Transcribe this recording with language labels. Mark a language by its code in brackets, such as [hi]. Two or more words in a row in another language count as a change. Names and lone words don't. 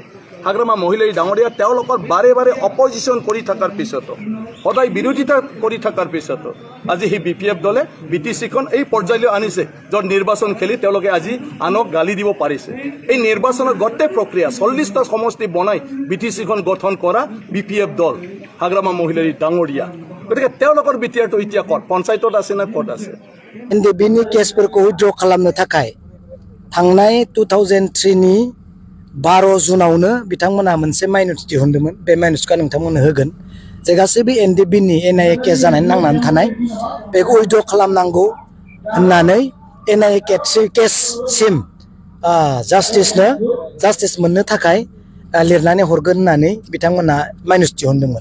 [as] হাগ্ৰামা মহিলাই ডাঙৰীয়া তেওঁলোকৰ বাৰে বাৰে অপজিশন কৰি থকাৰ পিছতো, সদায় বিৰোধিতা কৰি থকাৰ পিছতো আজি সেই BPF দলে বিটিসিখন এই পৰ্যায়লৈ আনিছে য'ত নিৰ্বাচন খেলি তেওঁলোকে আজি আনক গালি দিব পাৰিছে। এই নিৰ্বাচনৰ গোটেই প্ৰক্ৰিয়া 40টা সমষ্টি বনাই বিটিসিখন গঠন কৰা BPF দল হাগ্ৰামা মহিলাই ডাঙৰীয়া। গতিকে তেওঁলোকৰ বিটিআৰটো এতিয়া ক'ত, পঞ্চায়তত আছে না ক'ত আছে? [brx] NDBनि केसफोरखौ उइथड्र खालामनो थाखाय थांनाय 2003 नि 12 जुनावनो बिथांमोना मोनसे माइनस दिहुनदोंमोन। बे माइनसखौ नोंथांमोननो होगोन जे गासैबो NDBनि NIA केस जानानै नांनानै थानाय बेखौ उइथड्र खालामनांगौ होननानै NIA केससिम जास्टिस मोननो थाखाय लिरनानै हरगोन होननानै बिथांमोना माइनस दिहुनदोंमोन।